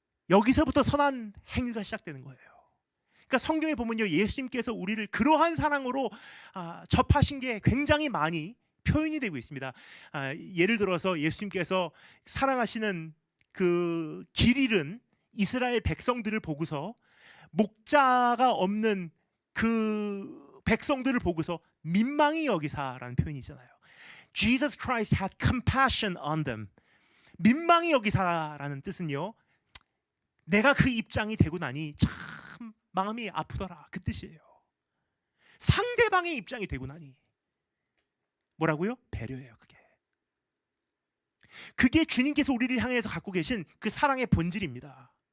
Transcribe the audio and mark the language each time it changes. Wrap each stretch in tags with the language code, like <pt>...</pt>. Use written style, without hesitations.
<ko>여기서부터 선한 행위가 시작되는 거예요. 그러니까 성경에 보면요, 예수님께서 우리를 그러한 사랑으로 접하신 게 굉장히 많이 표현이 되고 있습니다. 예를 들어서 예수님께서 사랑하시는 그 길 잃은 이스라엘 백성들을 보고서 목자가 없는 그 백성들을 보고서 민망히 여기사라는 표현이 있잖아요.</ko> <en>Jesus Christ had compassion on them.</en> <ko>민망히 여기사라는 뜻은요, 내가 그 입장이 되고 나니 참 마음이 아프더라, 그 뜻이에요. 상대방의 입장이 되고 나니 뭐라고요? 배려예요. 그게 주님께서 우리를 향해서 갖고 계신 그 사랑의 본질입니다.</ko>